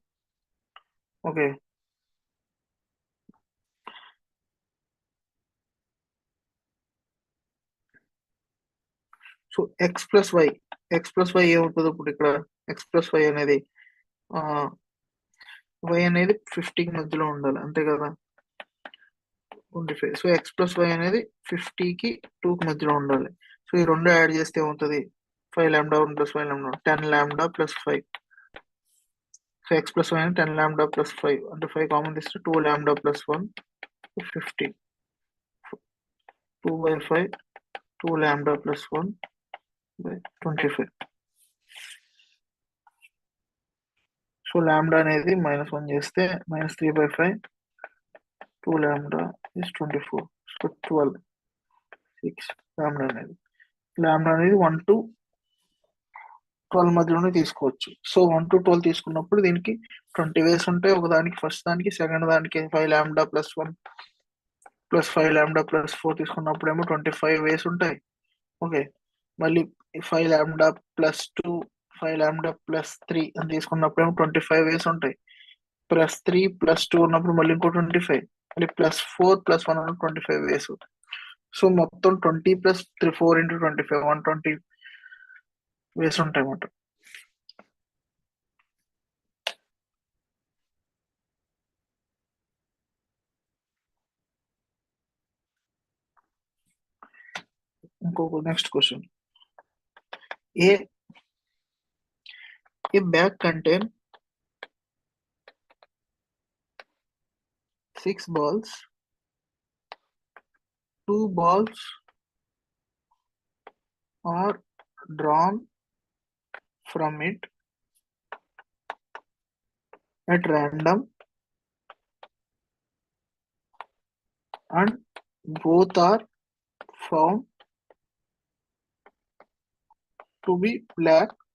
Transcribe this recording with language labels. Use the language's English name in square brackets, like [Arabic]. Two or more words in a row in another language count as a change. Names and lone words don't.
[Telugu] ఓకే, సో [English] x plus y [Telugu] ఏమవుతుంది ఇప్పుడు ఇక్కడ? [English] x plus y [Telugu] అనేది వై అనేది 50కి మధ్యలో ఉండాలి, అంతే కదా? 25. సో [English] x plus y [Telugu] అనేది 50కి 2కి మధ్యలో ఉండాలి. సో ఈ రెండు యాడ్ చేస్తే ఏమవుతుంది? [English] 5 lambda 1 plus 5 lambda 10 lambda plus 5. [Telugu] సో [English] x plus y [Telugu] అనేది [English] 10 lambda plus 5 [Telugu] అంటే 5 కామన్ తీస్తే [English] 2 lambda plus 1 [Telugu] 50. [English] 2 by 5 2 lambda plus 1 by 25. [Telugu] సో లాంబ్డా అనేది -1 చేస్తే [English] -3 by 5 2 lambda is 24. [Telugu] సో 12 6 లాంబ్డా అనేది 1 to 12 మధ్యలోనే తీసుకోవచ్చు. సో 1 to 12 తీసుకున్నప్పుడు దీనికి 20 వేస్ ఉంటాయి. ఒకదానికి ఫస్ట్ దానికి, సెకండ్ దానికి [English] 5 lambda plus 1 plus 5 lambda plus 4 [Telugu] తీసుకున్నప్పుడు ఏమో 25 వేస్ ఉంటాయి. ఓకే, మళ్ళీ [English] 5 lambda plus 2 5 lambda plus 3 [Telugu] అని తీసుకున్నప్పుడు ఏమో 25 వేస్ ఉంటాయి. +3 +2 ఉన్నప్పుడు మళ్ళీ ఇంకో 25, మళ్ళీ +4 +1 ఉన్నప్పుడు 25 వేస్. సో మొత్తం 20 + 3 4 into 25 120 వేస్ ఉంటాయి అన్నమాట. ఇంకొక [English] next question. A bag contain 6 balls. 2 balls are drawn from it at random and both are found to be black.